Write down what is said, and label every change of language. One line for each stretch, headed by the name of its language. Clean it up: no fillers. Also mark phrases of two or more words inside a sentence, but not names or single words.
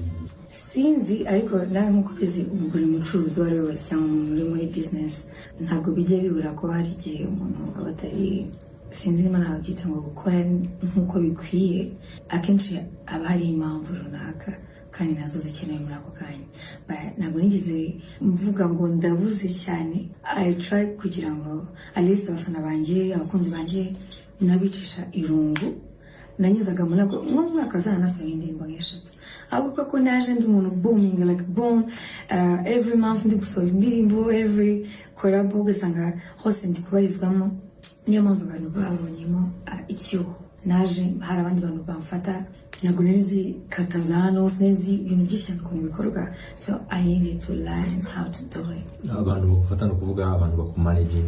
Kinyarwanda: Sinzi, ariko nawe nk'uko bizi buri mucuruzi wari wese cyangwa umuntu uri muri business ntabwo bijya bibura ko hari igihe umuntu aba atari, sinzi niba nabyita ngo gukora nk'uko bikwiye. Akenshi aba hari impamvu runaka kandi nazo zikenewe muri ako kanya. Ntabwo nigeze mvuga ngo ndabuze cyane.
English: I try
Kinyarwanda: kugira ngo
English: at least
Kinyarwanda: abafana banjye, abakunzi banjye nabicisha irungu. Nanyuzaga mu mwaka zana nasohoye indirimbo 3, ahubwo ko naje ndi umuntu
English: booming like boom every month
Kinyarwanda: ndi gusohora indirimbo
English: every collab
Kinyarwanda: ugasanga hose ndi kubarizwamo niyo mpamvu abantu babonyemo icyuho naje hari abandi bantu bamfata ntabwo nari kataza hano sinzi ibintu byinshi ukuntu bikorwa
English: so I needed to learn how to do it.
Kinyarwanda: Abantu bagufata no kuvuga abantu bakumanaging